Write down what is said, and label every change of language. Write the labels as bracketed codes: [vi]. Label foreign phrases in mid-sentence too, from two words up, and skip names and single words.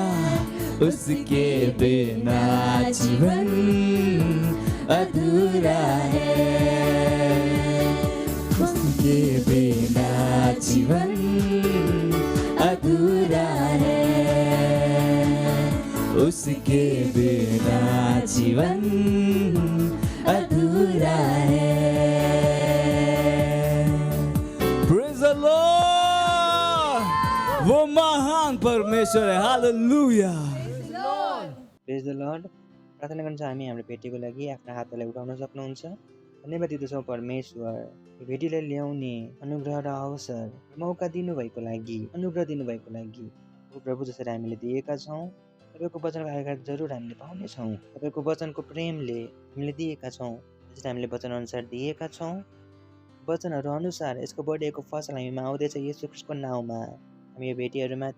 [hi] उसके बिना जीवन अधूरा है उसके बिना जीवन अधूरा है उसके बिना जीवन अधूरा है [en] praise the Lord [hi] वो महान परमेश्वर है हालेलुया [en] praise the Lord [ne] प्रार्थना गर्न हामी हाम्रो भेटीको लागि आफ्ना हातलाई उठाउन सक्नुहुन्छ धन्यवाद दिँदछौँ परमेश्वर यो भेटीलाई ल्याउने अनुग्रह र अवसर मौका दिनुभएको लागि अनुग्रह दिनुभएको लागि ओ प्रभु जसरी हामीले दिएका छौँ तपाईँको वचनको आज्ञा जरुर हामीले पाउनेछौँ तपाईँको वचनको प्रेमले हामीले दिएका छौँ जसरी हामीले वचनअनुसार दिएका छौँ वचनहरू अनुसार यसको बढेको फसल हामीमा आउँदैछ येशू ख्रीष्टको नाउँमा हामी यो भेटीहरूमाथि